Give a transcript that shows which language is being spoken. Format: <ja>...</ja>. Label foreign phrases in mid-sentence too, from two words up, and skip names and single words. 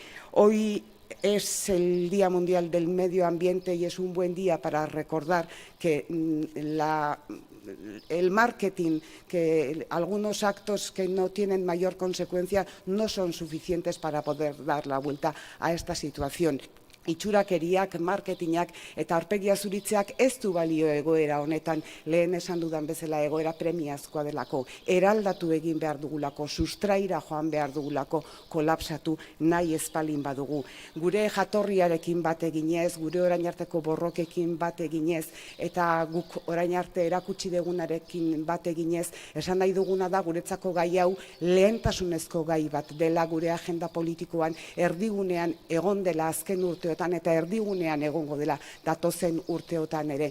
<es>Hoy es el Día Mundial del Medio Ambiente, y es un buen día para recordar que el marketing, que algunos actos que no tienen mayor consecuencia no son suficientes para poder dar la vuelta a esta situación.</es> <eu>itxurakeriak, marketingak eta aurpegia zuritzeak ez du balio egoera honetan, lehen esan dudan bezala egoera premiazkoa delako, eraldatu egin behar dugulako, sustraira joan behar dugulako, kolapsatu nahi ezpalin badugu. Gure jatorriarekin bat eginez, gure orain arteko borrokekin bat eginez, eta guk orain arte erakutsi degunarekin bat eginez, esan nahi duguna da guretzako gai hau lehentasunezko gai bat dela gure agenda politikoan, erdigunean egon dela azken urteotan, eta erdigunean egongo dela datozen urteotan ere.</eu>